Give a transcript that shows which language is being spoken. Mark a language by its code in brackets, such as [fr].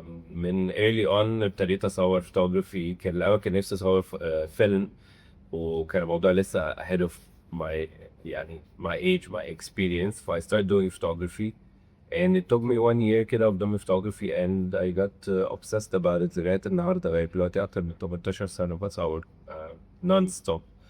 [ar] من [en] early on [ar] ابتديت أصور فوتوغرافي. كان الأول كان نفسي أصور فيلم، وكان الموضوع لسه [en] ahead of my [ar] يعني [en] my age my experience. ف I started doing photography and it took me 1 year كده of doing photography and I got obsessed about it [ar] لغاية النهاردة. بقى دلوقتي أكتر من 18 سنة بصور [en] non stop.